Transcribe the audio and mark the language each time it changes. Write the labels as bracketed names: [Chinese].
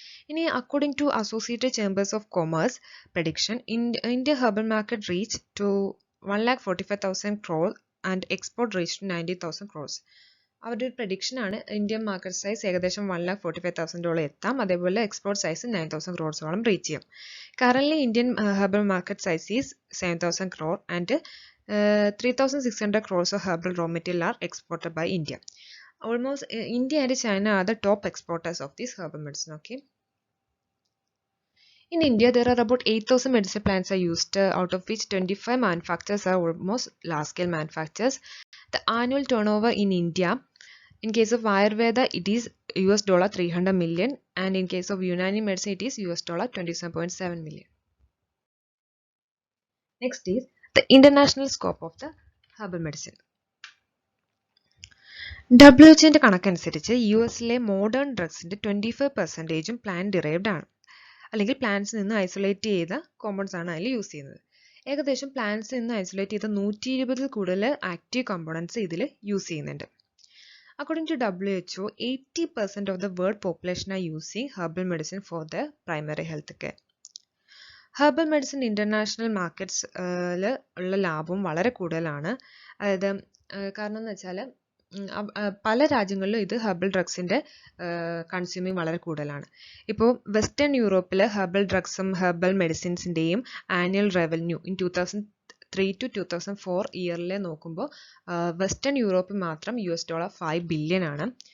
[Malayalam] ഇനി [English] According to associated chambers of commerce prediction, India herbal market reach to 1,45,000 crore and export reach to 90,000 crores. [Malayalam] അവരുടെ ഒരു prediction ആണ് Indian market size ഏകദേശം 1,45,000 എത്താം, അതേപോലെ export size 9,000 crores reach ചെയ്യും. [English] Current Indian herbal market size is 7,000 crore and 3,600 crores of herbal raw material are exported by India. Almost India and China are the top exporters of this herbal medicine. Okay. In India, there are about 8,000 medicinal plants are used, out of which 25 manufacturers are almost large-scale manufacturers. The annual turnover in India, in case of Ayurveda, it is $300 million, and in case of Unani medicine, it is $27.7 million. Next is the international scope of the herbal medicine. [Malayalam] WHO കണക്കനുസരിച്ച് US-ലെ modern ഡ്രഗ്സിൻ്റെ 25% plant derived ആണ്, അല്ലെങ്കിൽ പ്ലാന്റ്സിൽ നിന്ന് isolate ചെയ്ത compounds ആണ് അതിൽ use ചെയ്യുന്നത്. ഏകദേശം പ്ലാന്റ്സിൽ നിന്ന് ഐസൊലേറ്റ് ചെയ്ത 120 കൂടുതൽ ആക്റ്റീവ് കോമ്പൗണ്ട്സ് ഇതിൽ യൂസ് ചെയ്യുന്നുണ്ട്. [English] According to WHO, 80% of the world population are using herbal medicine for their primary health care. [Malayalam] Herbal medicine international മാർക്കറ്റ്സിൽ ഉള്ള ലാഭം വളരെ കൂടുതലാണ്. അതായത് കാരണം എന്ന് വെച്ചാൽ പല രാജ്യങ്ങളിലും ഇത് ഹെർബൽ ഡ്രഗ്സിൻ്റെ കൺസ്യൂമിങ് വളരെ കൂടുതലാണ്. ഇപ്പോൾ വെസ്റ്റേൺ യൂറോപ്പിൽ herbal ഡ്രഗ്സും herbal മെഡിസിൻസിൻ്റെയും annual revenue in 2003 to 2004 ഇയറിലെ നോക്കുമ്പോൾ വെസ്റ്റേൺ യൂറോപ്പിൽ മാത്രം $5 ബില്യൺ ആണ്.